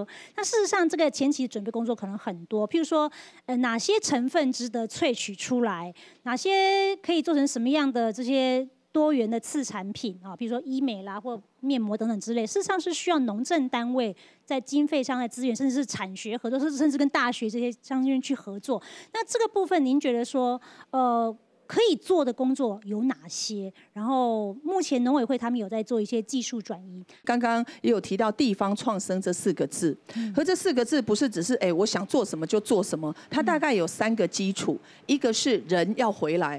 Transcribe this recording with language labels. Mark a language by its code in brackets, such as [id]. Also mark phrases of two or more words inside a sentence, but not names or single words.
[zh] 那事實上，這個前期準備工作可能很多，譬如說，哪些成分值得萃取出來，哪些可以做成什麼樣的這些多元的次產品啊，比如說醫美啦或面膜等等之類，事實上是需要農政單位在經費上的資源，甚至是產學合作，甚至跟大學這些相關去合作。那這個部分，您覺得說，可以做的工作有哪些？然後目前農委會他們有在做一些技術轉移。剛剛也有提到地方創生這4個字，和這4個字不是只是我想做什麼就做什麼，它大概有3個基礎，一個是人要回來。